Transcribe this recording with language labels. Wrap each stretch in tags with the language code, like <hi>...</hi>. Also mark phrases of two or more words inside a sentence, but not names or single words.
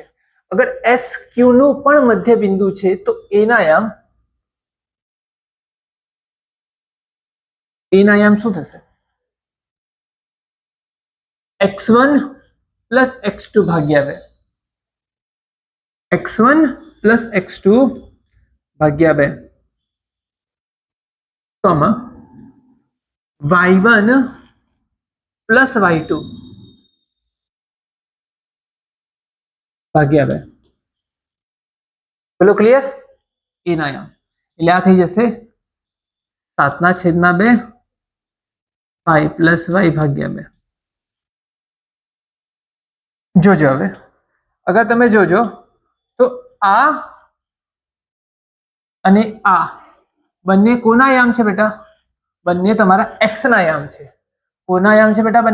<gu>અગર SQ નું પણ મધ્ય બિંદુ છે તો એના યામ શું થશે? x1 plus x2 ભાગ્યા 2, x1 plus x2 ભાગ્યા 2, કોમા y1 plus y2 ભાગ્યા 2. બોલો ક્લિયર? એના યામ એટલે આ થઈ જશે 7/2 y plus y ભાગ્યા 2. જોજો હવે, અગર તમે જોજો તો આ અને આ બંને કોના યામ છે બેટા? બંને તમારા x ના યામ છે. કોના યામ છે બેટા?</gu>